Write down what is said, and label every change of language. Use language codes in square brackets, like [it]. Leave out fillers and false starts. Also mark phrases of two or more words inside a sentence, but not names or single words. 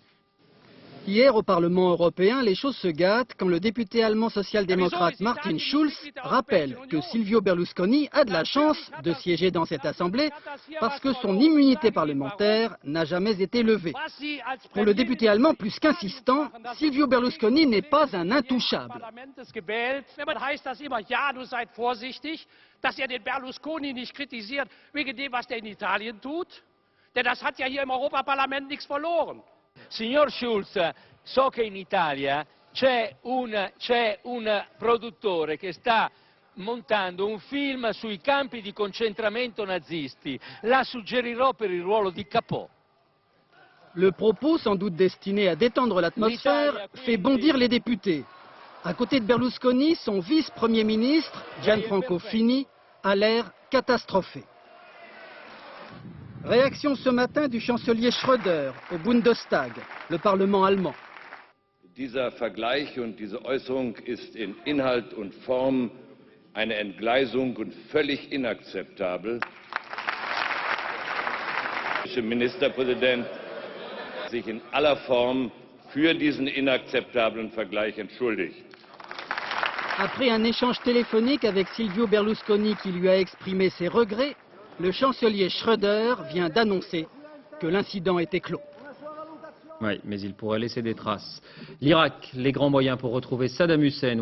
[fr] Hier, au Parlement européen, les choses se gâtent quand le député allemand social-démocrate Martin Schulz rappelle que Silvio Berlusconi a de la chance de siéger dans cette assemblée parce que son immunité parlementaire n'a jamais été levée. Pour le député allemand plus qu'insistant, Silvio Berlusconi n'est pas un intouchable. [de] Dass den Berlusconi nicht kritisiert wegen dem, was der in Italien tut. Denn das hat ja hier im Europaparlament nichts verloren. [it] Signor Schulz, so che in Italia c'è un produttore che sta montando un film sui campi di concentramento nazisti. La suggerirò per il ruolo di capot. [fr] Le propos, sans doute destiné à détendre l'atmosphère, fait bondir les députés. À côté de Berlusconi, son vice-premier ministre, Gianfranco Fini, a l'air catastrophé. Réaction ce matin du chancelier Schröder au Bundestag, le Parlement allemand. [de] Dieser Vergleich und diese Äußerung ist in Inhalt und Form eine Entgleisung und völlig inakzeptabel. Der Ministerpräsident sich in aller Form für diesen inakzeptablen Vergleich entschuldigt. [fr] Après un échange téléphonique avec Silvio Berlusconi qui lui a exprimé ses regrets, le chancelier Schröder vient d'annoncer que l'incident était clos. Oui, mais il pourrait laisser des traces. L'Irak, les grands moyens pour retrouver Saddam Hussein.